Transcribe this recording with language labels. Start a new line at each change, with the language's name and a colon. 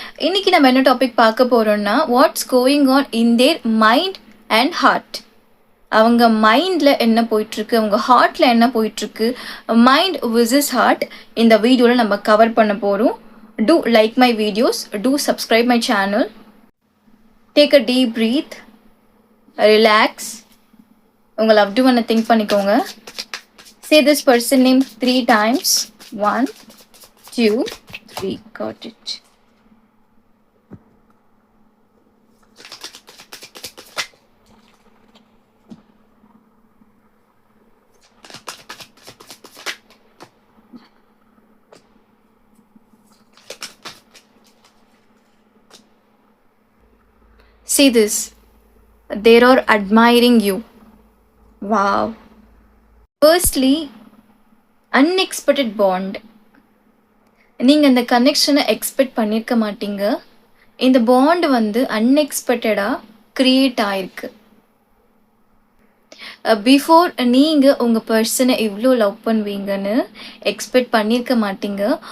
Tamil: இன்னைக்கு நம்ம என்ன டாபிக் பார்க்க போறோம்னா
English: what's going on in their mind and heart.
Tamil: அவங்க மைண்டில் என்ன போயிட்டுருக்கு, அவங்க ஹார்ட்டில் என்ன போயிட்டுருக்கு, மைண்ட் விசஸ் ஹார்ட் இந்த வீடியோவில் நம்ம கவர் பண்ண போகிறோம்.
English: Do like my videos, do subscribe my channel. Take a deep breath, relax.
Tamil: உங்கள் லவ்ட் ஒன்னை திங்க் பண்ணிக்கோங்க.
English: Say this person name 3 times. 1, 2, 3. Got it. See this. They are admiring you. Wow. Firstly, unexpected bond.
Tamil: நீங்கள் இந்த கனெக்ஷனை expect பண்ணியிருக்க மாட்டீங்க. இந்த bond வந்து அன்எக்ஸ்பெக்டடாக க்ரியேட் ஆயிருக்கு. பிஃபோர் நீங்கள் உங்கள் பர்சனை இவ்வளோ லவ் பண்ணுவீங்கன்னு எக்ஸ்பெக்ட் பண்ணியிருக்க மாட்டீங்க.